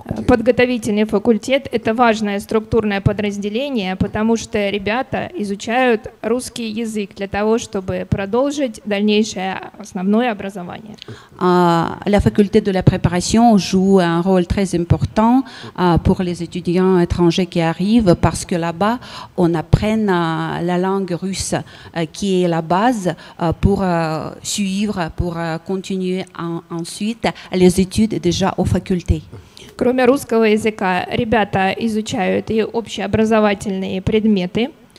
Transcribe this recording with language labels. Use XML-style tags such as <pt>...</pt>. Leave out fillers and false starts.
<ru>Подготовительный факультет – это важное структурное подразделение, потому что ребята изучают русский язык для того, чтобы продолжить дальнейшее основное образование.</ru> <fr>La faculté de la préparation joue un rôle très important pour les étudiants étrangers qui arrivent parce que là-bas, on apprend la langue russe qui est la base pour suivre, pour continuer ensuite les études déjà aux facultés.</fr> <ru>Кроме русского языка, ребята изучают и общеобразовательные предметы.</ru>